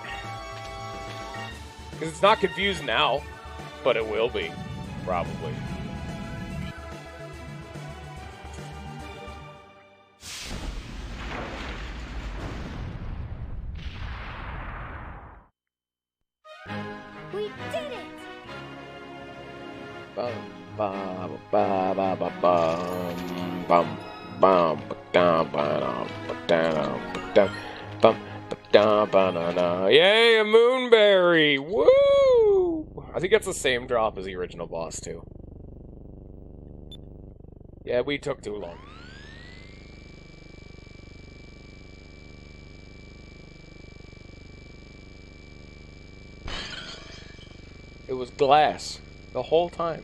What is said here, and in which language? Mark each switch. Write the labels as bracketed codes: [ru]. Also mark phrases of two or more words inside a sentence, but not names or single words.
[en] Because it's not confused now, but it will be, probably. We did it. Bum, ba, ba, ba, ba, bum, bum, bum, ba, dum, ba, dum, ba, dum, ba, dum, bum, ba, dum, ba, na, na. Yay, a moonberry! Woo! I think that's the same drop as the original boss, too. Yeah, we took too long. It was glass the whole time.